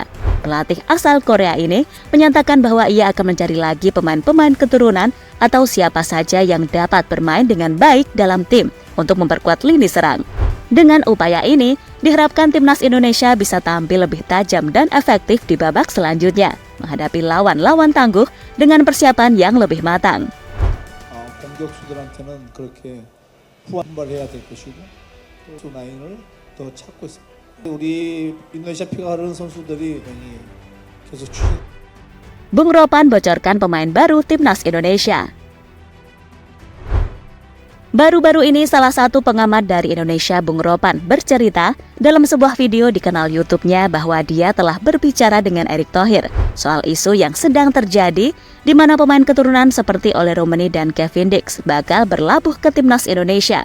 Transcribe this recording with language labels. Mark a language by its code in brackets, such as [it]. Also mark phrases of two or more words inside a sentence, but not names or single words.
[id] Pelatih asal Korea ini menyatakan bahwa ia akan mencari lagi pemain-pemain keturunan atau siapa saja yang dapat bermain dengan baik dalam tim untuk memperkuat lini serang. Dengan upaya ini, diharapkan Timnas Indonesia bisa tampil lebih tajam dan efektif di babak selanjutnya, menghadapi lawan-lawan tangguh dengan persiapan yang lebih matang. [ko] 공격수들한테는 그렇게 후반발해야 될 것이고 또 라인을 더 찾고 있습니다. 우리 인도네시아 피가 흐르는 선수들이 계속 추진. [id] Bung Ropan bocorkan pemain baru Timnas Indonesia. Baru-baru ini salah satu pengamat dari Indonesia, Bung Ropan, bercerita dalam sebuah video di kanal YouTube-nya bahwa dia telah berbicara dengan Erick Thohir soal isu yang sedang terjadi di mana pemain keturunan seperti Ole Romani dan Kevin Dix bakal berlabuh ke Timnas Indonesia.